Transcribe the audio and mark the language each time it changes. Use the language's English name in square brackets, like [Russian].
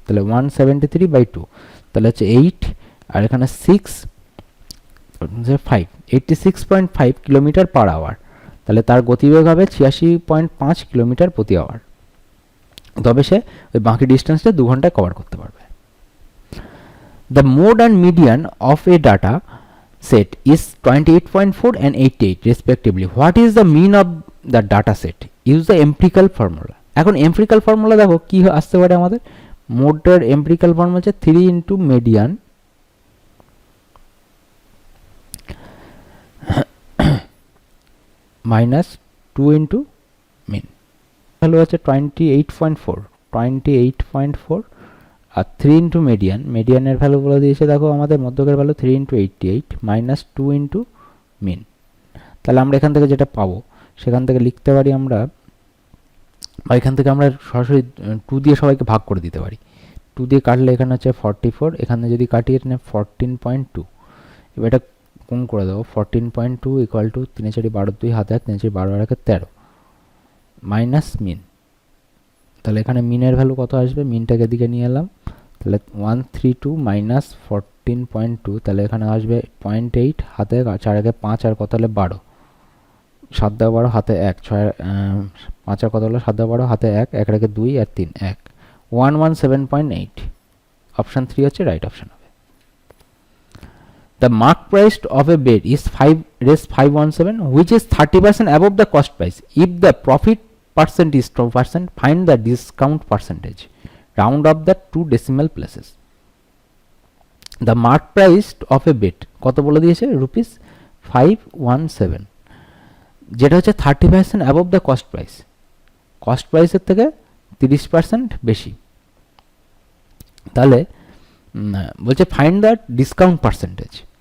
[Bangla] তাহলে 173/2, তাহলে হচ্ছে 8, আর এখানে 6 5, 86.5 কিলোমিটার পার আওয়ার। তাহলে তার গতিবেগ হবে 86.5 কিলোমিটার প্রতি আওয়ার। তবে সে ওই বাকি ডিস্টেন্সটা 2 ঘন্টায় কভার করতে পারবে। [English] The mode and median of a data set is 28.4 and 88 respectively. What is the mean of the data set? Use the empirical formula. [Bangla] এখন empirical formula দেখো কি আসতে পারে আমাদের। মোডের empirical formula হচ্ছে 3 into median minus 2 into mean। Value আছে 28.4 আর 3 into মিডিয়ানের value বলে দিয়েছে দেখো আমাদের মধ্যকের ভ্যালু 3 ইন্টু 88 মাইনাস 2 ইন্টু মিন। তাহলে আমরা এখান থেকে যেটা পাবো সেখান থেকে লিখতে পারি আমরা, বা এখান থেকে আমরা সরাসরি 2 দিয়ে সবাইকে ভাগ করে দিতে পারি। 2 দিয়ে কাটলে এখানে হচ্ছে 44, এখানে যদি কাটি এখানে 14.2। এবার এটা কোন করে দেবো, 14.2 ইকুয়াল টু 3 4 12 2 হাতে 1 3 4 12 আর 13 মাইনাস মিন। তাহলে এখানে মিনের ভ্যালু কত আসবে, মিনটাকে দিকে নিয়ে এলাম, তাহলে 132 মাইনাস 14.2, তাহলে এখানে আসবে 0.8 হাতে 4 আগে 5 আর কত হলে 12, 7 দাও 12 হাতে 1 6 5 আর কত হলো 7 দাও 12 হাতে 1 1 রেখে 2 আর 3 1 117.8। অপশন 3 হচ্ছে রাইট অপশন হবে। [English] The mark price of a bed is 5/517 which is 30% above the cost price. If the profit percent is 2%, find the discount percentage. Round up the 2 decimal places. The mark price of a bed [Bangla] কত বলে দিয়েছে, rupees 517, যেটা হচ্ছে [English] 30% above the cost price, [Bangla] cost প্রাইসের থেকে 30% বেশি। তাহলে বলছে ফাইন্ড দ্য ডিসকাউন্ট পার্সেন্টেজ।